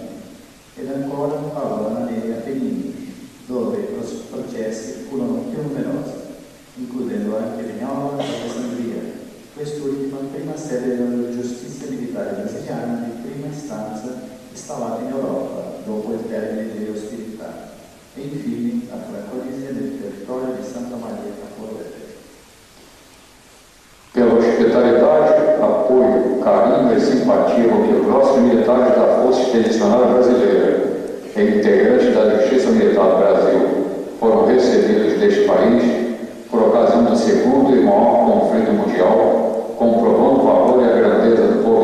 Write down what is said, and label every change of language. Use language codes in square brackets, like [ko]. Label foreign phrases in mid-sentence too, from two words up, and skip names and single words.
[it] ed ancora Paola negli Appennini, dove i processi furono più numerosi, includendo anche Vignola e Alessandria, quest'ultima prima sede della giustizia militare brasiliana di prima istanza installata in Europa dopo il termine delle ostilità, e infine la Francolise del territorio di Santa Maria Capua Vetere. [pt] Pela hospitalidade, apoio, carinho e simpatia com que os nossos militares da Força Expedicionária Brasileira e integrantes da Justiça Militar do Brasil foram recebidos deste país por ocasião do segundo e maior conflito mundial, comprovando o valor e a grandeza do povo